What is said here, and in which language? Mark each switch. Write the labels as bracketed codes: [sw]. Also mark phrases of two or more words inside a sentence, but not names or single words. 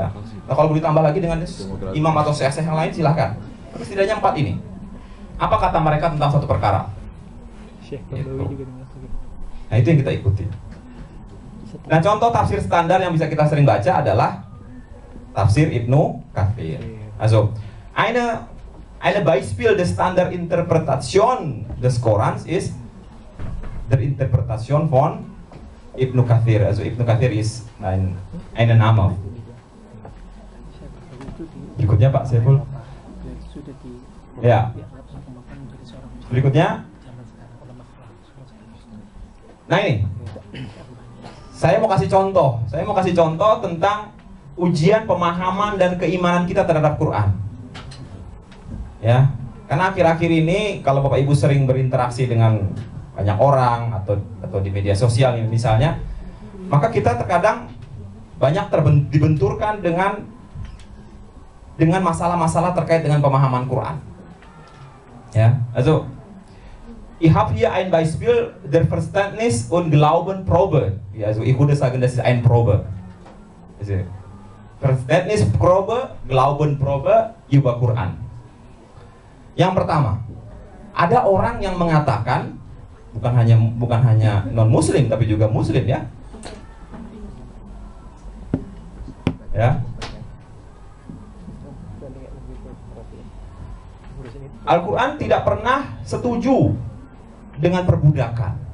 [id] Nah kalau mau ditambah lagi dengan imam atau syekh yang lain silahkan. Tapi setidaknya 4 ini. Apa kata mereka tentang suatu perkara? Gitu. Nah itu yang kita ikuti. Nah contoh tafsir standar yang bisa kita sering baca adalah tafsir Ibnu Katsir. [de] Also, eine Beispiel der Standardinterpretation des Korans ist der Interpretation von Ibnu Katsir. Also Ibnu Katsir ist eine Name. [id] Berikutnya Pak Saiful. Ya. Berikutnya. Nah ini. Saya mau kasih contoh tentang ujian pemahaman dan keimanan kita terhadap Quran. Ya, karena akhir-akhir ini kalau Bapak Ibu sering berinteraksi dengan banyak orang atau di media sosial misalnya, maka kita terkadang banyak dibenturkan dengan masalah-masalah terkait dengan pemahaman Quran. Ya, [de] also ich habe hier ein Beispiel der Verständnis und Glaubenprobe. Ja, also ich würde sagen, das ist ein Probe. Also, Verständnisprobe, Glaubenprobe über Quran. [id] Yang pertama, ada orang yang mengatakan bukan hanya non muslim tapi juga muslim ya. Ya. Al-Quran tidak pernah setuju dengan perbudakan.